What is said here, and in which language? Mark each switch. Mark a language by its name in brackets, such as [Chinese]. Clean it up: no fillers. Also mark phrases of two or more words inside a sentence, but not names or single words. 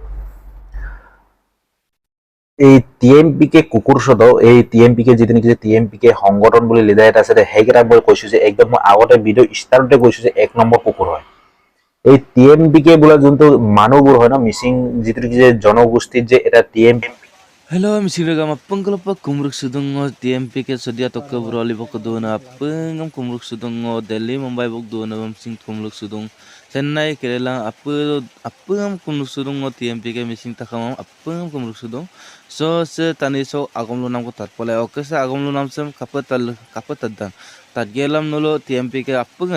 [Assamese] এই টি এম পি কে কুকুৰ চদ এই টি এম পি কে যিটো নেকি টি এম পি কে সংগঠন বুলি লিডাৰ এটা আছে সেইকেইটাক মই কৈছো যে একদম মই আগতে ভিডিঅ' ষ্টাৰ্টতে কৈছো যে 1 নম্বৰ কুকুৰ হয় এই টি এম পি কে বোলা যোনটো মানুহবোৰ হয় ন মিচিং যিটো নেকি যে জনগোষ্ঠীত যে এটা টি এম [Mising] Hello, misiraga mapangkalapa kumruk sudungo TMP ke sedia tokko broli bok dona apengam kumruk sudungo Delhi Mumbai bok dona sing kumruk sudung Chennai Kerala apengam kumruk sudungo TMP ke mising takamam apengam kumruk sudung so se tani so agom lu nam ko tat pole oke se agom lu nam sem kapatal gelam nulo TMP ke apenga